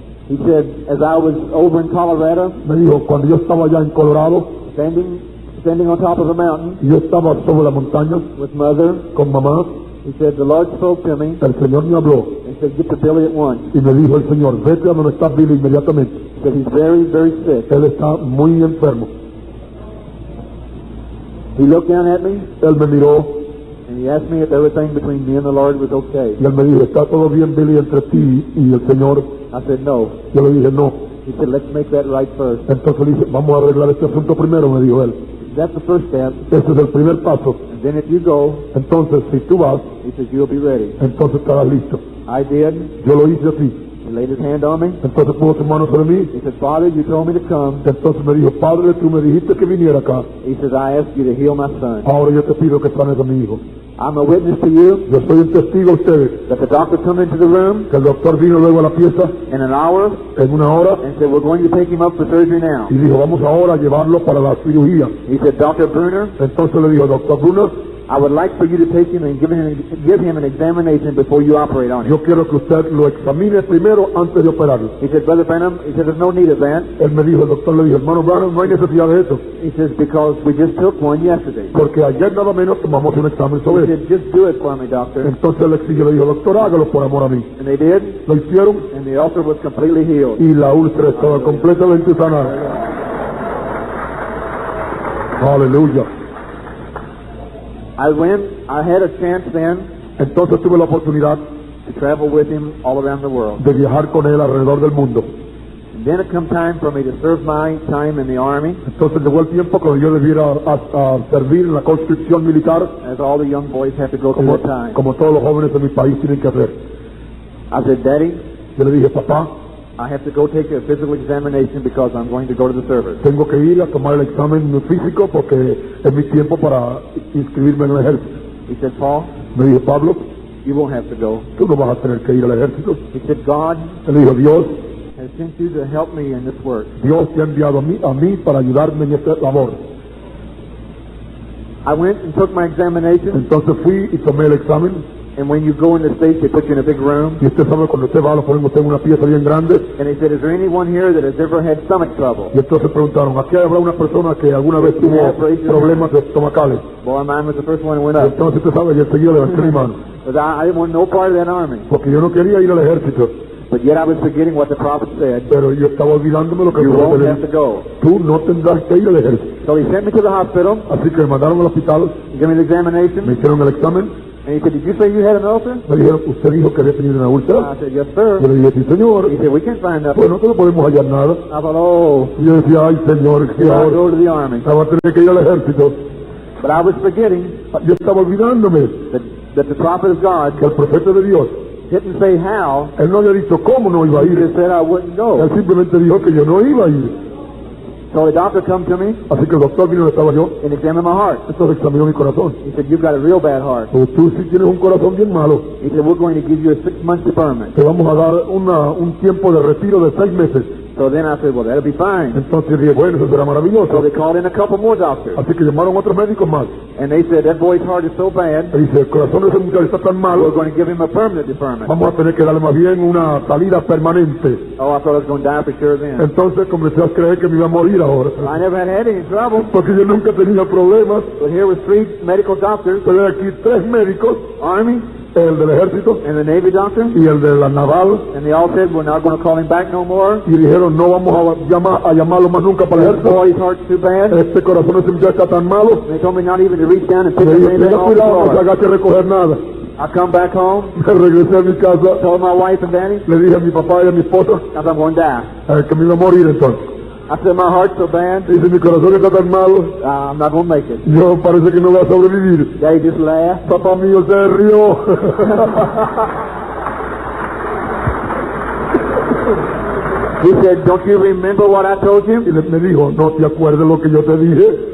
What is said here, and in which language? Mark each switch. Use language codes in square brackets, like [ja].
[en] He said, as I was over in Colorado, [es] Me dijo, cuando yo estaba allá en Colorado [en] standing on top of a mountain [es] y yo estaba sobre la montaña [en] with mother, [es] con mamá, [en] he said, the Lord spoke to me [es] el Señor me habló [en] and said, get to Billy at once. [es] y me dijo el Señor, vete a donde está Billy inmediatamente. [en] He said, he's very, very sick. [es] Él está muy enfermo. [en] He looked down at me [es] Él me miró [en] and he asked me if everything between me and the Lord was okay. [es] y él me dijo, ¿está todo bien, Billy, entre ti y el Señor? [en] I said, no. [es] Yo le dije, no. [en] He said, let's make that right first. [es] Entonces le dije, vamos a arreglar este asunto primero, me dijo él. [en] That's the first step. [es] Ese es el primer paso. [en] And then if you go, [es] Entonces, si tú vas, [en] he says, you'll be ready. [es] entonces estarás listo. [en] I did. [es] Yo lo hice así. [en] He laid his hand on me. [es] Entonces puso su mano sobre mí. [en] He said, Father, you told me to come. [es] Entonces me dijo, Padre, tú me dijiste que viniera acá. [en] He says, I asked you to heal my son. [es] Ahora yo te pido que sanes a mi hijo. [en] I'm a witness to you [es] Yo soy un testigo a ustedes [en] that the doctor come into the room [es] que el doctor vino luego a la pieza [en] in an hour [es] en una hora [en] and said, we're going to take him up for surgery now. [es] y dijo, vamos ahora a llevarlo para la cirugía. [en] He said, Dr. Bruner, [es] Entonces le dijo, doctor Bruno, [en] I would like for you to take him and give him an examination before you operate on him. [es] yo quiero que usted lo examine primero antes de operarlo. [en] He said, Brother Branham, he said, there's no need of that. [es] Él me dijo, el doctor le dijo, hermano Branham, no hay necesidad de eso, [en] He says, because we just took one yesterday. [es] porque ayer nada menos tomamos un examen [en] He [es] sobre eso. [en] said, just do it for me, doctor. [es] Entonces el exigió, le dijo, doctor, hágalo por amor a mí. [en] And they did, [es] Lo hicieron [en] and the ulcer was completely healed. [es] y la úlcera estaba completamente sanada. Aleluya. [en] I had a chance then [es] Entonces tuve la oportunidad [en] to travel with him all around the world. [es] de viajar con él alrededor del mundo. [en] And then it come time for me to serve my time in the Army, [es] Entonces llegó el tiempo cuando yo debiera a servir en la conscripción militar, [en] as all the young boys have to go through that time. [es] como todos los jóvenes de mi país tienen que hacer. [en] I said, Daddy, [es] Yo le dije, papá, [en] I have to go take a physical examination because I'm going to go to the service. [es] tengo que ir a tomar el examen físico porque es mi tiempo para inscribirme en el ejército. [en] He said, Paul, [es] Me dijo, Pablo, [en] you won't have to go. [es] tú no vas a tener que ir al ejército. [en] He said, God [es] Él dijo, Dios [en] has sent you to help me in this work. [es] Dios te ha enviado a mí para ayudarme en esta labor. [en] I went and took my examination, [es] Entonces fui y tomé el examen. [en] and when you go in the States, they put you in a big room. [es] Y usted sabe, cuando usted va, lo ponen usted en una pieza bien grande. [en] And they said, is there anyone here that has ever had stomach trouble? [es] Y entonces preguntaron, ¿aquí habrá una persona que alguna vez tuvo problemas estomacales? [en] Boy, mine was the first one that went [es] Y [en] up. [es] entonces usted sabe, y enseguida levanté mi mano. [en] Because I didn't want no part of that army. [es] Porque yo no quería ir al ejército. [en] But yet I was forgetting what the prophet said. [es] Pero yo estaba olvidándome lo que el [en] You [es] profeta [en] won't [es] le [en] have to [es] dijo. [en] go. [es] Tú no tendrás que ir al ejército. [en] So he sent me to the hospital, [es] Así que me mandaron al hospital, [en] gave me the [es] me [en] examination, [es] hicieron el examen. [en] and he said, did you say you had an ulcer? [es] Me dijeron, ¿usted dijo que había tenido una úlcera? [en] I said, yes, sir. [es] Yo le dije, sí, señor. [en] He said, we can't find nothing. [es] Pues nosotros no podemos hallar nada. [en] I thought, oh, [es] Y yo decía, ay, señor, ¿qué [en] I [es] ahora? [en] go to the army. [es] Va a tener que ir al ejército. [en] But I was forgetting [es] Yo estaba olvidándome [en] that the prophet of God [es] que el profeta de Dios, [en] didn't say how, [es] él no había dicho cómo no iba a [en] he [es] ir. [en] just said I wouldn't [es] Él [en] go. [es] simplemente dijo que yo no iba a ir. [en] So the doctor come to me [es] Así que el doctor vino donde estaba yo, [en] and examined my heart. [es] entonces examinó mi corazón. [en] He said, you've got a real bad heart. [es] Pues tú sí tienes un corazón bien malo. [en] He said, we're going to give you a 6-month deferment. [es] Te vamos a dar un tiempo de retiro de 6 meses. [en] So then I said, well, that'll be fine. [es] Entonces dije, bueno, eso será [en] So [es] maravilloso. [en] they called in a couple more doctors. [es] Así que llamaron a otros médicos más. [en] And they said, that boy's heart is so bad, [es] Y dice, el corazón de ese muchacho está tan [en] we're [es] malo, [en] going to give him a permanent deferment. [es] vamos a tener que darle más bien una salida permanente. [en] Oh, I thought I was going to die for sure then. [es] Entonces comencé a creer que me iba a morir ahora. [en] I never had any trouble. [es] Porque yo nunca tenía problemas. [en] But here was 3 medical doctors, [es] Pero hay aquí 3 médicos, [en] Army [es] el del ejército [en] and the Navy doctor, [es] y el de la naval, [en] and they all said, we're not going to call him back no more. [es] y dijeron, no vamos a llamarlo más nunca para el [en] That [es] ejército. [en] boy's heart's too bad. [es] Este corazón de ese muchacho está tan malo. [en] And they told me not even to reach down and pick [es] Me [en] up [es] dijo, [en] anything [es] tenga [en] off the [es] cuidado, no se [en] floor. [es] haga que recoger nada. [en] I come back home, [es] Me regresé a mi casa, [en] told my wife and Danny, [es] le dije a mi papá y a mi esposa [en] I thought I'm going to die. [es] que me iba a morir entonces. [en] I said, my heart's so bad, [es] Dice, mi corazón está tan malo, [en] I'm not going to make it. [es] yo parece que no voy a sobrevivir. [en] Daddy just laughed. [es] Papá mío se rió. [en] He said, don't you remember what I told you? [es] Y me dijo, ¿no te acuerdas lo que yo te dije?